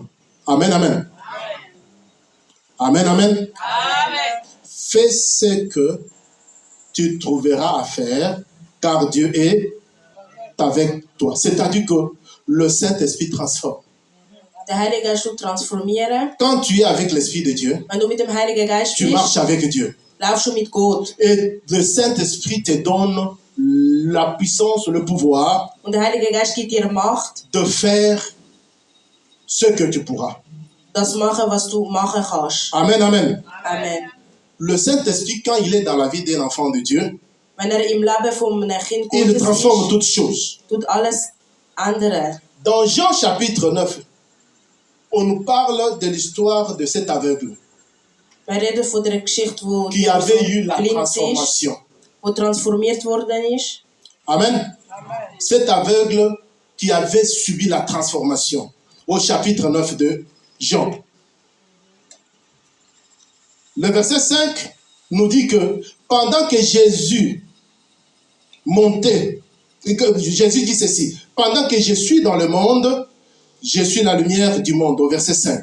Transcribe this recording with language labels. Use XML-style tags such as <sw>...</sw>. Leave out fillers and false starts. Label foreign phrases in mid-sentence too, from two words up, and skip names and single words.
<fr>Amen, amen. Amen, amen. Amen. Fais ce que tu trouveras à faire, car Dieu est avec toi. C'est-à-dire que le Saint-Esprit transforme.</fr> <de>Der Heilige Geist tut transformieren.</de> <fr>Quand tu es avec l'Esprit de Dieu,</fr> <de>Wenn du mit dem Heiligen Geist</de> <fr>tu marches avec Dieu.</fr> <de>laufst du mit Gott.</de> <fr>Et le Saint-Esprit te donne la puissance, le pouvoir</fr> <de>Und der Heilige Geist gibt dir Macht,</de> <fr>de faire ce que tu pourras.</fr> <de>das machen, was du machen kannst.</de> <fr>Amen, amen. Amen. Le Saint-Esprit, quand il est dans la vie d'un enfant de Dieu,</fr> <de>Wenn im Leben von einem Kind</de> <fr>il</fr> <de>Gottes</de> <fr>transforme</fr> <de>ist,</de> <fr>toutes choses.</fr> <de>tut alles ändern.</de> <fr>Dans Jean chapitre 9, on nous parle de l'histoire de cet aveugle</fr> <de>Wir reden von der Geschichte, wo</de> <fr>qui avait eu la</fr> <de>blind ist,</de> <fr>transformation.</fr> <de>wo transformiert worden ist.</de> <fr>Amen. Cet aveugle qui avait subi la transformation au chapitre 9 de Jean. Le verset 5 nous dit que pendant que Jésus montait, et que Jésus dit ceci, pendant que je suis dans le monde, je suis la lumière du monde, au verset 5.</fr>